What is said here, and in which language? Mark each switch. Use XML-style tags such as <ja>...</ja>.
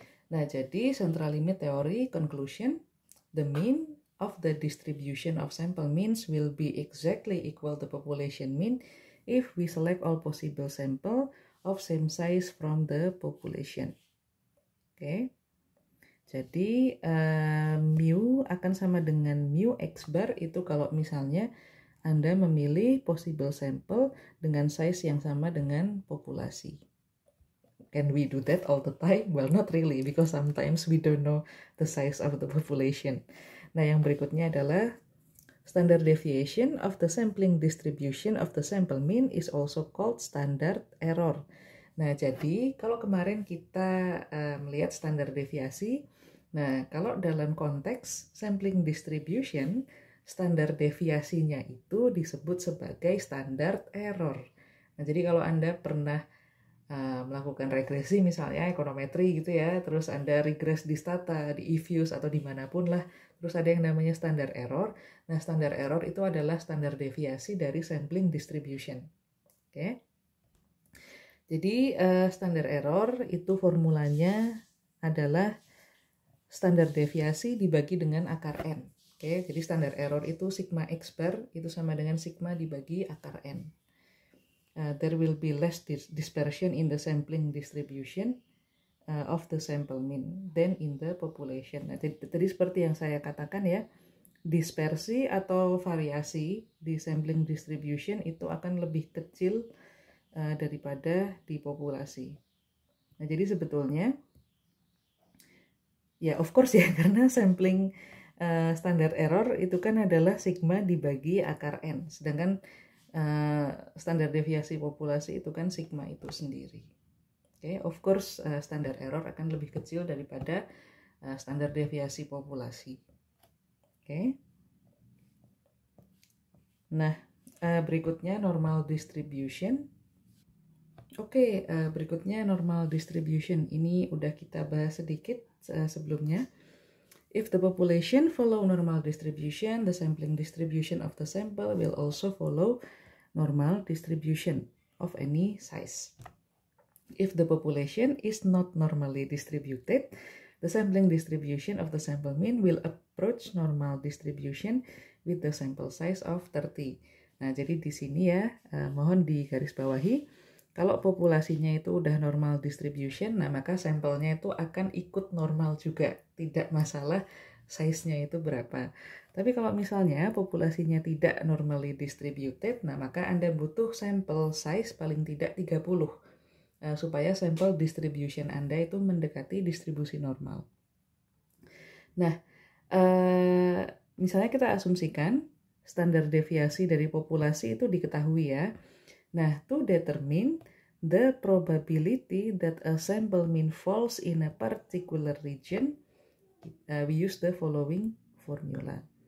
<id>Nah, jadi</id> <en>central limit theory conclusion, the mean of the distribution of sample means will be exactly equal to population mean if we select all possible sample of same size from the population. Oke.</en> <id>Jadi mu akan sama dengan mu X bar itu kalau misalnya Anda memilih possible sample dengan size yang sama dengan populasi.</id> <en>Can we do that all the time? Well, not really, because sometimes we don't know the size of the population.</en> <id>Nah, yang berikutnya adalah</id> <en>standard deviation of the sampling distribution of the sample mean is also called standard error.</en> <id>Nah, jadi kalau kemarin kita melihat standar deviasi, nah kalau dalam konteks sampling distribution, standar deviasinya itu disebut sebagai standard error. Nah, jadi kalau Anda pernah melakukan regresi misalnya ekonometri gitu ya, terus Anda regres di Stata, di eViews atau dimanapun lah, terus ada yang namanya standar error. Nah, standar error itu adalah standar deviasi dari sampling distribution. Oke. Jadi standar error itu formulanya adalah standar deviasi dibagi dengan akar N. Oke, jadi standar error itu sigma X bar itu sama dengan sigma dibagi akar N.</id> <en>There will be less dispersion in the sampling distribution of the sample mean than in the population.</en> <id>Nah, tadi seperti yang saya katakan ya, dispersi atau variasi di sampling distribution itu akan lebih kecil daripada di populasi. Nah, jadi sebetulnya ya of course ya, karena sampling standar error itu kan adalah sigma dibagi akar N, sedangkan standar deviasi populasi itu kan sigma itu sendiri. Oke,</id> <en>of course</en> <id>standar error akan lebih kecil daripada standar deviasi populasi. Oke. Nah, berikutnya normal distribution. Oke, berikutnya normal distribution. Ini udah kita bahas sedikit sebelumnya.</id> <en>If the population follow normal distribution, the sampling distribution of the sample will also follow normal distribution of any size. If the population is not normally distributed, the sampling distribution of the sample mean will approach normal distribution with the sample size of 30.</en> <id>Nah, jadi di sini ya, mohon digarisbawahi. Kalau populasinya itu udah normal distribution, nah maka sampelnya itu akan ikut normal juga. Tidak masalah size-nya itu berapa. Tapi kalau misalnya populasinya tidak normally distributed, nah maka Anda butuh sample size paling tidak 30 supaya sampel distribution Anda itu mendekati distribusi normal. Nah, misalnya kita asumsikan standar deviasi dari populasi itu diketahui ya.</id> <en>Nah, to determine the probability that a sample mean falls in a particular region, we use the following formula.</en>